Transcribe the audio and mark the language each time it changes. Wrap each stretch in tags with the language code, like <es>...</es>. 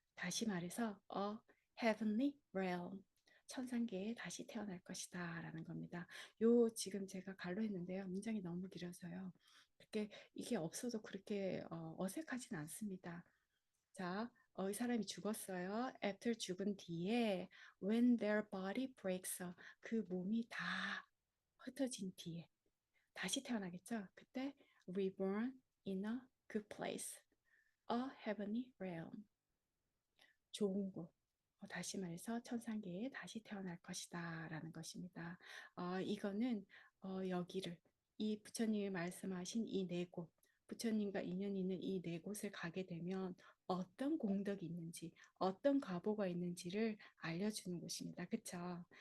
<ko>다시 말해서</ko> <en>a heavenly realm.</en> <ko>천상계에 다시 태어날 것이다 라는 겁니다. 요 지금 제가 갈로 했는데요. 문장이 너무 길어서요. 그렇게 이게 없어도 그렇게 어색하진 않습니다. 자, 이 사람이 죽었어요. after 죽은 뒤에</ko> <en>when their body breaks,</en> <ko>그 몸이 다 흩어진 뒤에 다시 태어나겠죠. 그때</ko> <en>reborn in a good place, a heavenly realm,</en> <ko>좋은 곳. 다시 말해서 천상계에 다시 태어날 것이다 라는 것입니다. 이거는 여기를, 이 부처님이 말씀하신 이 네 곳, 부처님과 인연 있는 이 네 곳을 가게 되면 어떤 공덕이 있는지, 어떤 가보가 있는지를 알려주는 곳입니다. 그쵸?</ko>